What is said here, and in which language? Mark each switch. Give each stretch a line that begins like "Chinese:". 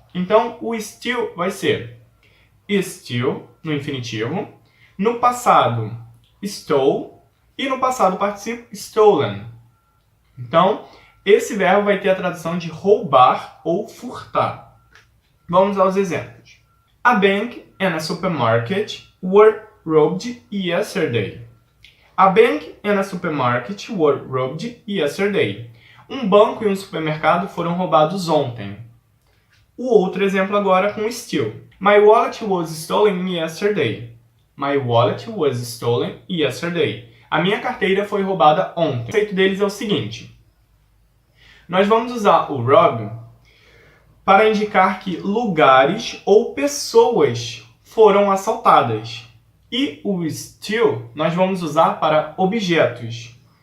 Portuguese: Então, o steal vai ser steal no infinitivo. No passado, stole. E no passado particípio, stolen. Então, esse verbo vai ter a tradução de roubar ou furtar. Vamos aos exemplos.
English: A bank and a supermarket were robbed yesterday. A bank and a supermarket were robbed yesterday.
Portuguese: Um banco e um supermercado foram roubados ontem. O outro exemplo agora com steal.
English: My wallet was stolen yesterday. My wallet was stolen yesterday.
Portuguese: A minha carteira foi roubada ontem. O conceito deles é o seguinte. Nós vamos usar o rob para indicar que lugares ou pessoas foram assaltadas. E o steal nós vamos usar para objetos.